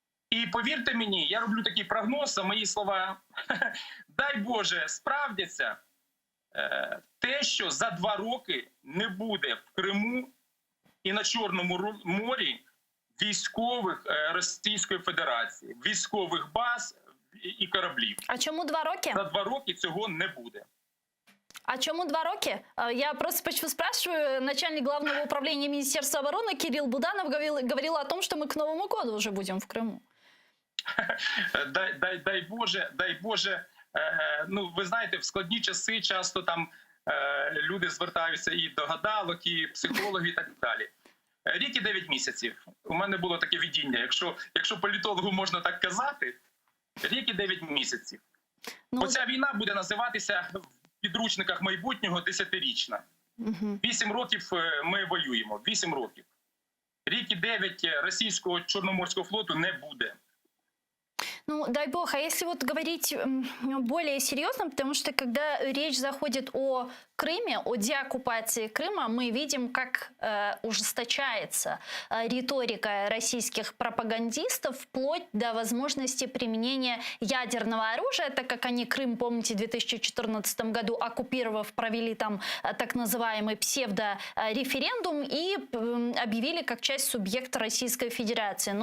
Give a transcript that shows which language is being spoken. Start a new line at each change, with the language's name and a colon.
Ukrainian: І повірте мені, я роблю такий прогноз, а мої слова, дай Боже, справдяться, те, що за 2 роки не буде в Криму і на Чорному морі військових Російської Федерації, військових баз і кораблів. А чому 2 роки? За 2 роки цього не буде.
Russian: А чему 2
Ukrainian: роки?
Russian: Я просто почему спрашиваю. Начальник главного управления Министерства обороны Кирилл Буданов говорил о том, что мы к Новому году уже будем в Крыму.
Ukrainian: Дай Боже. Ви знаєте, в складні часи часто там люди звертаються і до гадалок, і психологів, і так далі. Рік і 9 місяців. У мене було таке видіння. Якщо політологу можна так казати, рік і 9 місяців. Оця війна буде називатися в підручниках майбутнього 10-річна. 8 років ми воюємо. 8 років. Рік і 9 російського Чорноморського флоту не буде.
Russian: Дай бог, а если вот говорить более серьезно, потому что когда речь заходит о Крыме, о деоккупации Крыма, мы видим, как ужесточается риторика российских пропагандистов вплоть до возможности применения ядерного оружия, так как они Крым, помните, в 2014 году оккупировав, провели там так называемый псевдореферендум и объявили как часть субъекта Российской Федерации.